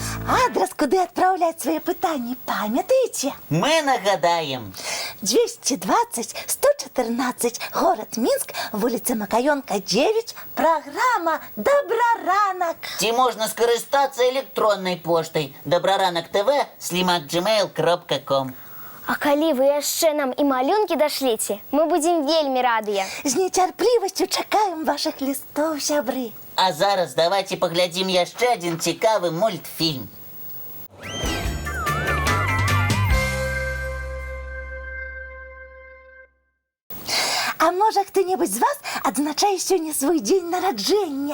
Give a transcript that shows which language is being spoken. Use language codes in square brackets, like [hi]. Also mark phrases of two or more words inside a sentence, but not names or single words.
[be] Адрас, куды адпраўляць свае пытанні, памятаеце? Мы нагадаем. 220-114, город Мінск, вуліца Макаёнка, 9, праграма «Добраранак». Ці можна скарыстацца электроннай поштай dobraranok.tv@gmail.com. А калі вы яшчэ нам і малюнкі дашлеце, мы будзем вельмі радыя. З нецярплівасцю чакаем вашых лістоў, сябры. А зараз давайте паглядзім яшчэ адзін цікавы мультфільм. А можа, хто-небудзь з вас адзначае сёння свой дзень нараджэння?